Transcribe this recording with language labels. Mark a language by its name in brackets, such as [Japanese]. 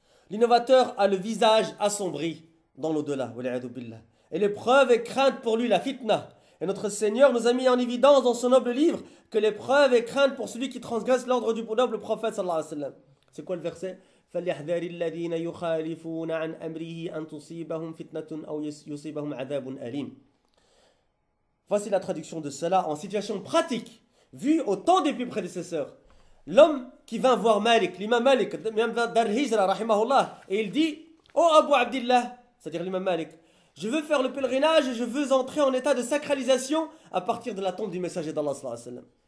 [French] L'innovateur a le visage assombri dans l'au-delà. Et l'épreuve est crainte pour lui, la fitna. Et notre Seigneur nous a mis en évidence dans son noble livre que l'épreuve est crainte pour celui qui transgresse l'ordre du noble prophète sallallahu alayhi wa sallam. C'est quoi le verset? [Arabic] فليحذر الذين يخالفون عن أمره أن تصيبهم فتنة أو يصيبهم عذاب أليم. [French] Voici la traduction de cela en situation pratique, vue au temps des plus prédécesseurs. L'homme qui vint voir Malik, l'imam Malik, l'imam Dar Hijra, rahimahullah, et il dit « Oh Abu Abdillah », c'est-à-dire l'imam Malik, je veux faire le pèlerinage et je veux entrer en état de sacralisation à partir de la tombe du messager d'Allah sallallahu alayhi wa sallam.